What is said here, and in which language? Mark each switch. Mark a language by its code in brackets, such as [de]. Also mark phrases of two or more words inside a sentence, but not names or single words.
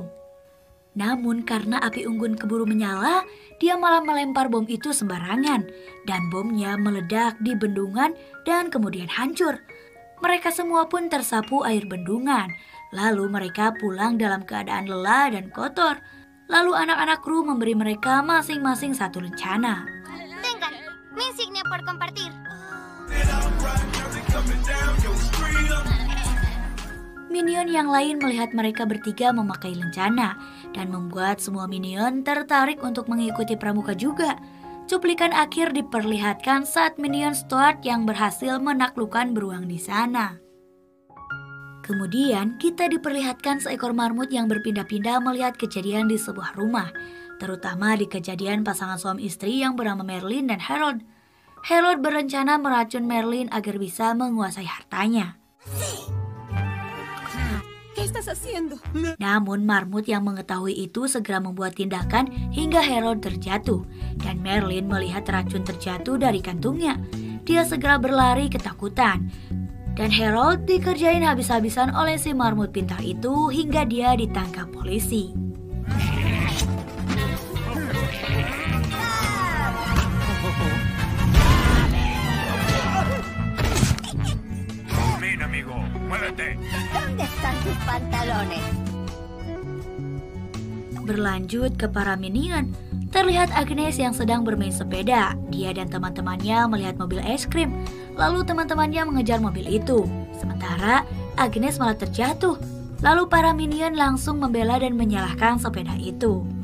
[id] Namun karena api unggun keburu menyala, dia malah melempar bom itu sembarangan. Dan bomnya meledak di bendungan dan kemudian hancur. Mereka semua pun tersapu air bendungan. Lalu mereka pulang dalam keadaan lelah dan kotor. Lalu anak-anak kru memberi mereka masing-masing satu lencana. [es] Tengan, mi insignia por compartir. [id] Minion yang lain melihat mereka bertiga memakai lencana dan membuat semua minion tertarik untuk mengikuti pramuka juga. Cuplikan akhir diperlihatkan saat minion Stuart yang berhasil menaklukkan beruang di sana. Kemudian kita diperlihatkan seekor marmut yang berpindah-pindah melihat kejadian di sebuah rumah, terutama di kejadian pasangan suami istri yang bernama Merlin dan Harold. Harold berencana meracun Merlin agar bisa menguasai hartanya. [es] estás haciendo? [id] Namun marmut yang mengetahui itu segera membuat tindakan hingga Harold terjatuh. Dan Merlin melihat racun terjatuh dari kantungnya. Dia segera berlari ketakutan. Dan Harold dikerjain habis-habisan oleh si marmut pintar itu hingga dia ditangkap polisi. [es] Ven, amigo, muévete. ¿Dónde están tus pantalones? [id] Berlanjut ke para minion, terlihat Agnes yang sedang bermain sepeda. Dia dan teman-temannya melihat mobil es krim, lalu teman-temannya mengejar mobil itu. Sementara Agnes malah terjatuh. Lalu para minion langsung membela dan menyalahkan sepeda itu.